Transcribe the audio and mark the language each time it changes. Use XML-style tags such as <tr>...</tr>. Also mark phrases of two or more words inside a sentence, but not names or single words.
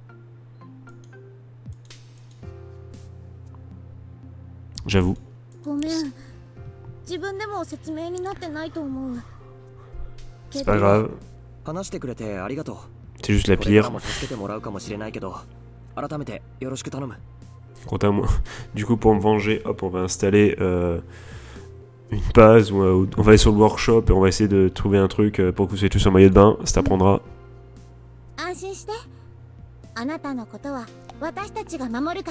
<fr>J'avoue.</fr> <ja>ごめん、自分でも説明になってないと思う。</ja> <fr>C'est pas grave.</fr> <ja>話してくれてありがとう。</ja> <fr>C'est juste la</fr> <ja>これから</ja> <fr>pire.</fr> <ja>も助けてもらうかもしれないけど、改めてよろしく頼む。</ja> <fr>Quant à moi, du coup, pour me venger, hop, on va installer une base, où, on va aller sur le workshop et on va essayer de trouver un truc pour que vous soyez tous en maillot de bain. Ça t'apprendra.</fr> <ja>安心して。あなたのことは私たちが守るから。</ja>